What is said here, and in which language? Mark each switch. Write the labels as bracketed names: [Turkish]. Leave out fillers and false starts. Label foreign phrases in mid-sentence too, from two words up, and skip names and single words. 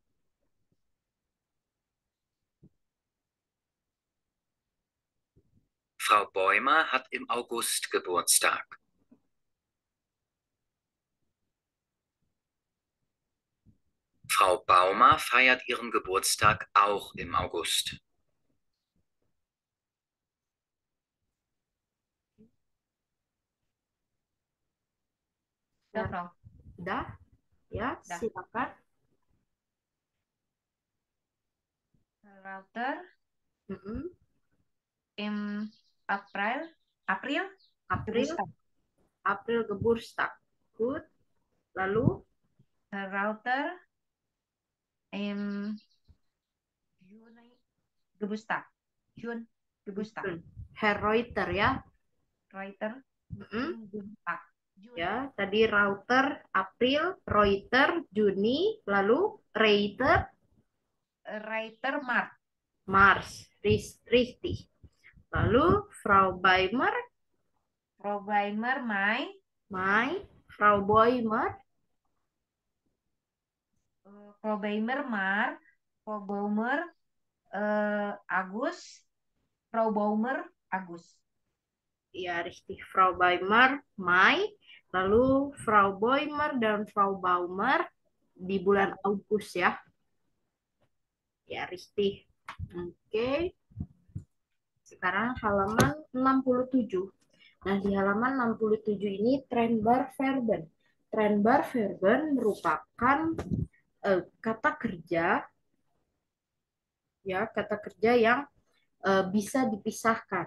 [German] Frau Bäumer hat im August Geburtstag. Frau Baumer feiert ihren Geburtstag auch im August. [Indonesian] Sudah, Frau. Sudah? Ya, Sudah. silakan. [German] Router Mm-mm. im April April, Geburtstag. April Geburtstag. [Indonesian] Good. Lalu [German] Router im Juni Geburtstag. June Geburtstag. [Indonesian] Herr Reuter ya. [German] Reuter Mm-mm. im Geburtstag. Juni. [Indonesian] Ya, tadi router April, Reuter Juni, lalu Reiter [German] Reiter Mart. Mars, Richtig. Lalu Frau Beimer, Frau Weimer Mai. Mai, Frau Boimer, Frau Weimer Mar. Frau Baumer Agus. Frau Baumer Agus. [Indonesian] ya richtig, Frau Beimer Mai, lalu Frau Boimer dan Frau Baumer di bulan Agustus ya. Ya, richtig. Oke. Sekarang halaman 67. Nah, di halaman 67 ini [German] Trennbar Verben. Trennbar Verben [Indonesian] merupakan kata kerja yang bisa dipisahkan.